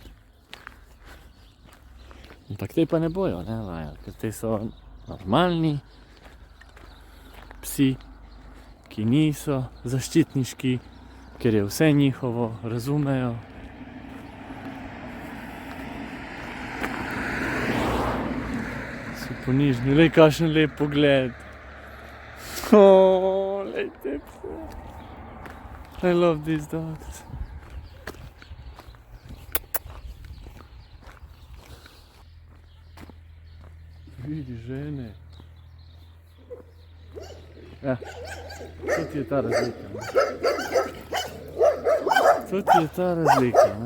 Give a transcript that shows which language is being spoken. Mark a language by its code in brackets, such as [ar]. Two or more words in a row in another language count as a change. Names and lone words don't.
[sl] Ampak te pa ne bojo, ne, vajal, ker te so normalni psi, ki niso zaščitniški, ker je vse njihovo, razumejo. So ponižni, lej, kakšen lep pogled. Oh, lejte pse. [en] I love these dogs. [sl] Vidi žene. Ja, to ti je ta razlika. To ti je ta razlika.